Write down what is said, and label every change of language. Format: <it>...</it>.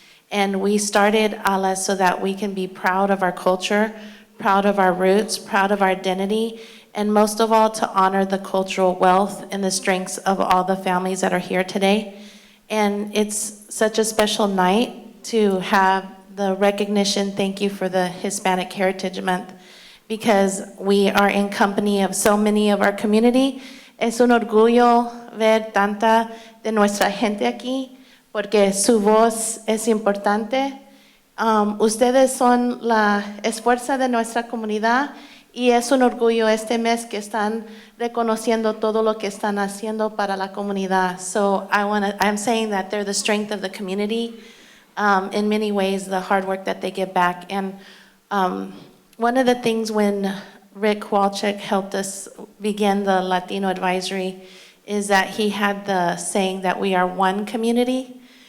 <en>And we started ALAS so that we can be proud of our culture, proud of our roots, proud of our identity, and most of all, to honor the cultural wealth and the strengths of all the families that are here today. And it's such a special night to have the recognition, thank you for the Hispanic Heritage Month, because we are in company of so many of our community.</en> <es>Es un orgullo ver tanta de nuestra gente aquí, porque su voz es importante. Ustedes son la esfuerzo de nuestra comunidad. Y es un orgullo este mes que están reconociendo todo lo que están haciendo para la comunidad.</es> <en>So I'm saying that they're the strength of the community, in many ways, the hard work that they give back. And one of the things when Rick Walchuk helped us begin the Latino Advisory is that he had the saying that we are one community.</en>